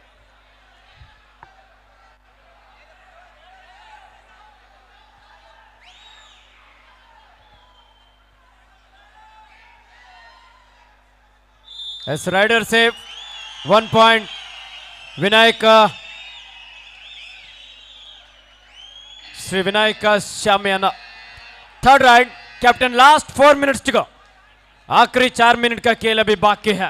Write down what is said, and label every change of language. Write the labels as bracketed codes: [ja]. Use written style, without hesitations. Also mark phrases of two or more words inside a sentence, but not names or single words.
[en] yes raider save, 1 point ವಿನಾಯಕ ಶ್ರೀ ವಿನಾಯಕ ಶಾಮಿಯಾನ. third raid captain, last 4 minutes to go, [hi] आखिरी 4 मिनट का खेल अभी बाकी है.